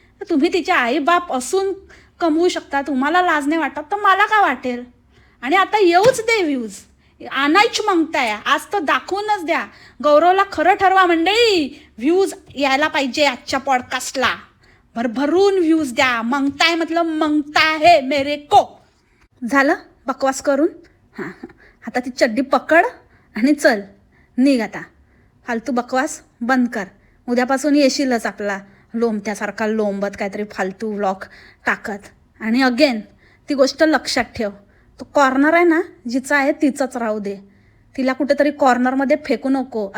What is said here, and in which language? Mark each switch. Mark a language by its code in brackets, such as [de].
[mr] तर तुम्ही तिचे आईबाप असून कमवू शकता, तुम्हाला लाज नाही वाटत तर मला का वाटेल. आणि आता येऊच दे व्ह्यूज, आणायच मागताय, आज तर दाखवूनच द्या. गौरवला खरं ठरवा मंडळी, व्ह्यूज यायला पाहिजे आजच्या पॉडकास्टला, भरभरून व्ह्यूज द्या. [hi] मंगताय मतलब मंगता है मेरे को. [mr] झालं बकवास करून, हां आता ती चड्डी पकड आणि चल निघ आता. फालतू बकवास बंद कर. उद्यापासून येशीलच आपला लोंबत्यासारखा लोंबत काहीतरी फालतू व्लॉग टाकत. आणि अगेन ती गोष्ट लक्षात ठेव, तो कॉर्नर आहे ना जिचा आहे तिचंच राहू दे, तिला कुठेतरी कॉर्नरमध्ये फेकू नको.